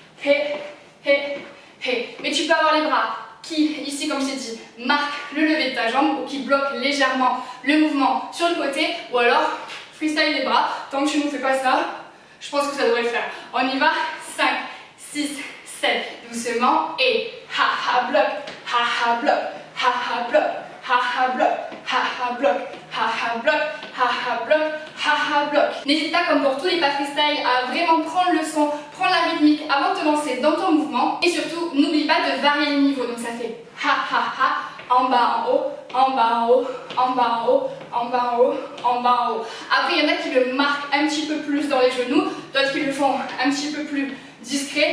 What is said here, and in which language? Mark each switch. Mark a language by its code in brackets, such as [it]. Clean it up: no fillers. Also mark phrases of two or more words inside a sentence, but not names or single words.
[fr] Mais tu peux avoir les bras qui, ici comme je t'ai dit, marquent le lever de ta jambe ou qui bloquent légèrement le mouvement sur le côté, ou alors freestyle les bras. Tant que tu ne fais pas ça, je pense que ça devrait le faire. On y va, 5, 6, 7, doucement, et ha bloc, ha bloc, ha bloc, ha bloc, ha bloc, ha bloc, ha bloc, ha bloc. N'hésite pas, comme pour tous les pas freestyle, à vraiment prendre le son, prendre la rythmique avant de te lancer dans ton mouvement, et surtout n'oublie pas de varier les niveaux. Donc ça fait ha, en bas, en haut, en bas, en haut, en bas, en haut, en bas, en haut, en bas, en haut. Après, il y en a qui le marquent un petit peu plus dans les genoux, d'autres qui le font un petit peu plus discret.